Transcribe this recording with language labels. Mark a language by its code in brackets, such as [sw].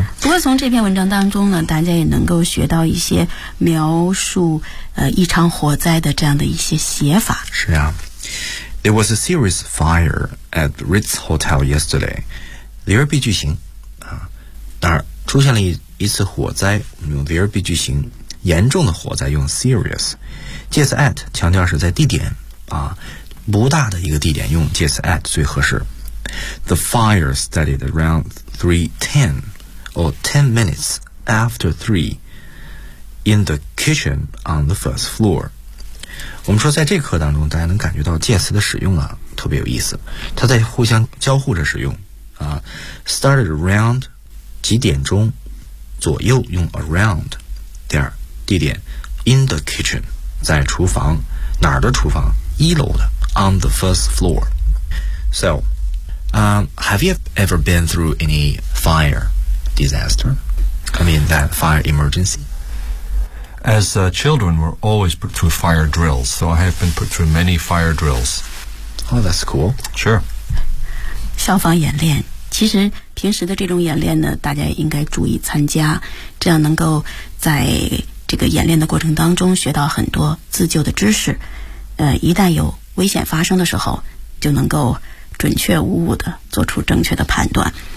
[zh] 不过从这篇文章当中呢，大家也能够学到一些描述一场火灾的这样的一些写法。是啊。 [en] There was a serious fire at Ritz Hotel yesterday. [zh] 连续 be 句型当然出现了一次火灾，我们用连续 be 句型，严重的火灾用 serious。介词 at 强调是在地点啊。不大的一个地点用介词 at 最合适。 [en] The fire started around 3:10 or 10 minutes after 3 in the kitchen on the first floor. [zh] 我们说在这课当中大家能感觉到介词的使用啊特别有意思。它在互相交互着使用啊。 [en] Started around [zh] 几点钟左右用 around。第二地点 in the kitchen, 在厨房，哪儿的厨房，一楼的。 [en] On the first floor. So, Have you ever been through any fire disaster? I mean, that fire emergency? As children, we're always put through fire drills, so I have been put through many fire drills. Oh, that's cool. Sure. [zh] 消防演练，其实平时的这种演练呢，大家应该注意参加，这样能够在这个演练的过程当中学到很多自救的知识。一旦有危险发生的时候，就能够准确无误地做出正确的判断。